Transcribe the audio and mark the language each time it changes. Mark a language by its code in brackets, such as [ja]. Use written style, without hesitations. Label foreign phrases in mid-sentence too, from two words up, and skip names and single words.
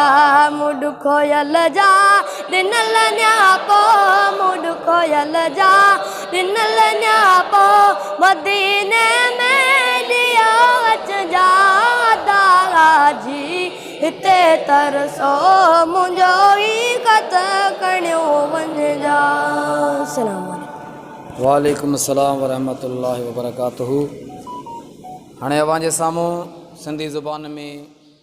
[sd] मुड खोयल जा ॾिनल न्यापो, मुड खोयल जा ॾिनल न्यापो, मदीने में दियो अचजा। अदा हाजी हिते तरसो मुंहिंजो ही ख़त खणियो वञा। [ar] السلام عليكم. وعليكم السلام ورحمة الله وبركاته. [sd] हाँ अवां जे साम्हूं सिंधी ज़ुबान में